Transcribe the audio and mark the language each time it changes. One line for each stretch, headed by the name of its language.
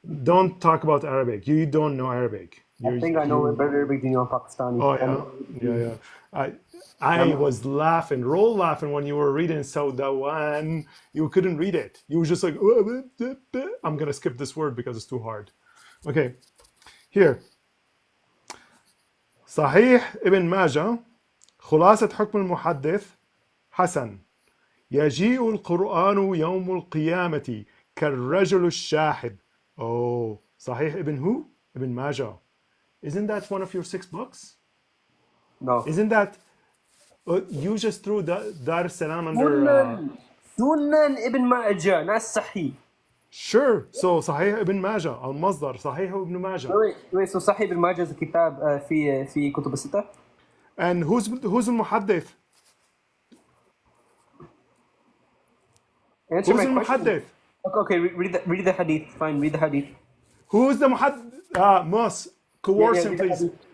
English: Don't talk about Arabic. You don't know Arabic. I think I know a better Arabic than you on Pakistani. Oh yeah. I was laughing, laughing when you were reading Saudawan. You couldn't read it. You were just like, I'm gonna skip this word because it's too hard. Okay, here.
Arabic: صحيح ابن ماجه خلاصة حكم المحدث حسن يجيء القرآن يوم القيامة كالرجل الشاحب.
English: Oh,
Arabic: صحيح ابن
English: who? Ibn Majah. Isn't that one of your 6 books? No. Isn't that you just threw Dar es Salaam under? Sunan ibn Majah, not Sahih. Sure.
Arabic: So صحيح ابن ماجه المصدر صحيح ابن ماجه.
English: Wait, so Sahih ibn Majah is a kitab
Arabic: في كتب الستة.
English: And who's
Arabic: المحدث?
English: Answer Who's my question.
Arabic: المحدث?
English: Okay, read the hadith. Fine, read the hadith. Who's the muhaddith? Mus, coerce him, please.